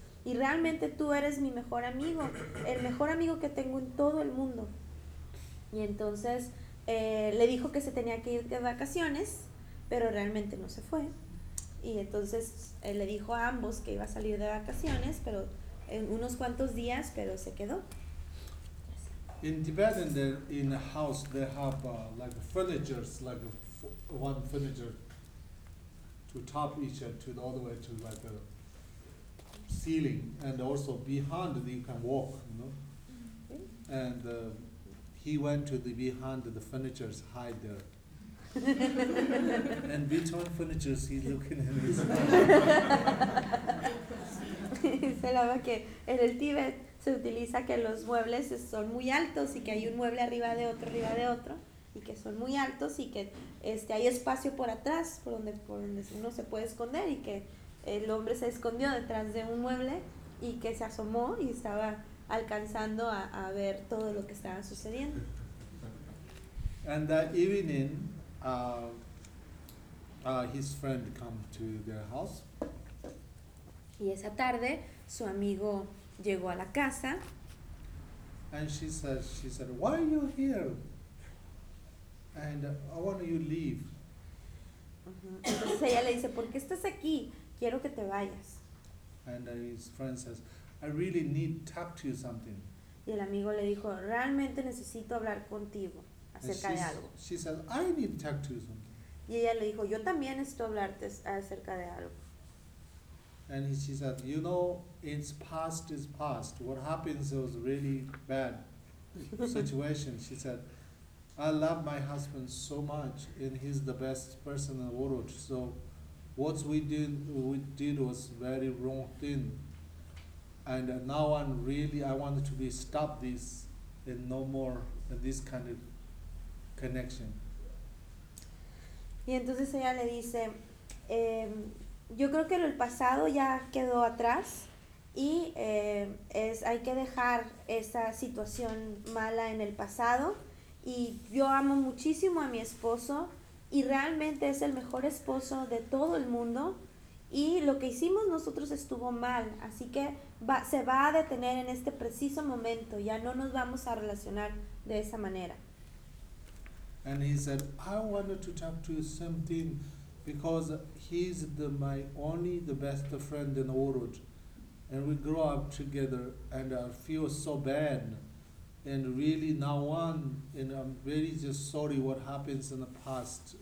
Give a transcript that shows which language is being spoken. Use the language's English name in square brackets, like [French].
[Spanish] Y realmente tú eres mi mejor amigo, el mejor amigo que tengo en todo el mundo. Y entonces le dijo que se tenía que ir de vacaciones, pero realmente no se fue. Y entonces le dijo a ambos que iba a salir de vacaciones, pero en unos cuantos días, pero se quedó. [English] In Tibet, in the house, they have like furnitures, like one furniture. To top each other to all the way to like a ceiling, and also behind you can walk, you know. And he went to the behind the furniture's hide there. And between furnitures, he's looking at his. [Spanish] Se llama que en el Tíbet se utiliza que los muebles son muy altos y que hay un mueble arriba de otro y que son muy altos y que hay espacio por atrás, por donde uno se puede esconder y que el hombre se escondió detrás de un mueble y que se asomó y estaba alcanzando a ver todo lo que estaba sucediendo. [English] And that evening, his friend came to their house. [Spanish] Y esa tarde, su amigo llegó a la casa. [English] And she said, why are you here? And I want you to leave. [Spanish] Entonces ella le dice, ¿por qué estás aquí? Quiero que te vayas. [English] And his friend says, I really need to talk to you something. [Spanish] Y el amigo le dijo, realmente necesito hablar contigo acerca de algo. [English] She said, I need to talk to you something. [Spanish] Y ella le dijo, yo también necesito hablarte acerca de algo. [English] And she said, you know, it's past is past. What happens was really bad situation. She said, I love my husband so much, and he's the best person in the world. So what we did was very wrong thing. And now I want to be stop this and no more this kind of connection. [Spanish] Y entonces ella le dice, yo creo que el pasado ya quedó atrás y hay que dejar esa situación mala en el pasado. Y yo amo muchísimo a mi esposo y realmente es el mejor esposo de todo el mundo. Y lo que hicimos nosotros estuvo mal, así que se va a detener en este preciso momento. Ya no nos vamos a relacionar de esa manera. [English] And he said, I wanted to talk to you something because he's my only the best friend in the world. And we grew up together and I feel so bad. And really now on, and I'm really just sorry what happens in the past.